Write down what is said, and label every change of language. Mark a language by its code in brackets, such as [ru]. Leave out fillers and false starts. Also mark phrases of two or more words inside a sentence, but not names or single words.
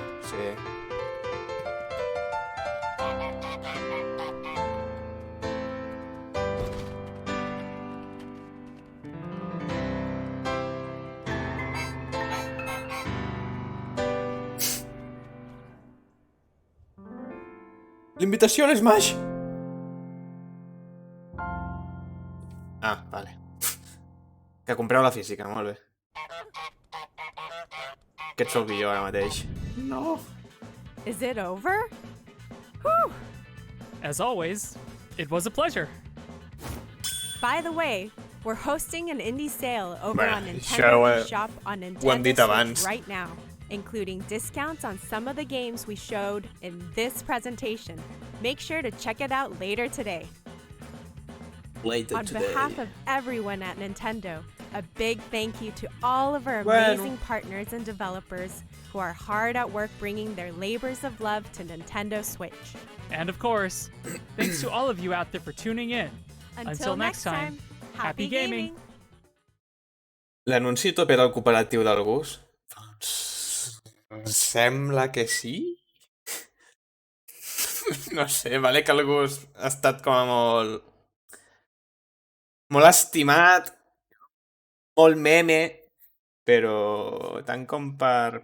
[ca] Sí. L'invitació a l'Smash! Ah, vale. Que compreu la física, molt bé. Aquest sóc jo ara mateix. No. [en] Is it over? Whew. As always, it was a pleasure. By the way, we're hosting an indie sale over [ca] Bueno, [en] on [ca] això [en] Nintendo Shop on [ca] ho hem [en] Nintendo [ca] dit [en] Switch [ca] abans. [en] right now, including discounts on some of the games we showed in this presentation. Make sure to check it out later today. On behalf of everyone at Nintendo, a big thank you to all of our amazing partners and developers who are hard at work bringing their labors of love to Nintendo Switch. And of course, thanks to all of you out there for tuning in. Until next time, happy gaming! [ca] L'anunci top era el cooperatiu del Gus? Doncs... sembla que sí? No sé, vale que el Gus ha estat com a molt... molt estimat, molt meme, però tant com per...